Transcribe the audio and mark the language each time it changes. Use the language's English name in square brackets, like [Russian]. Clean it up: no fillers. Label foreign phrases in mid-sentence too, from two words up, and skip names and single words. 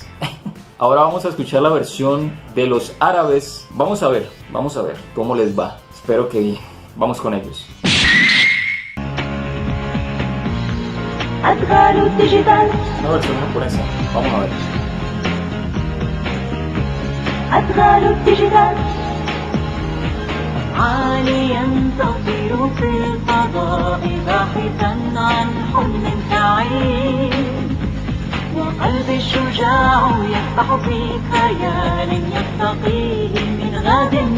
[Spanish] Ahora vamos a escuchar la versión de los árabes. Vamos a ver cómo les va. Espero que bien. Vamos con ellos. Adgaru Digital. Una versión japonesa. Vamos a ver. [Arabic] أدغال الديجيتال عاليا تطير في الفضاء باحثا عن حلم سعيد وقلبي الشجاع يسبح في خيال يستقيه من غد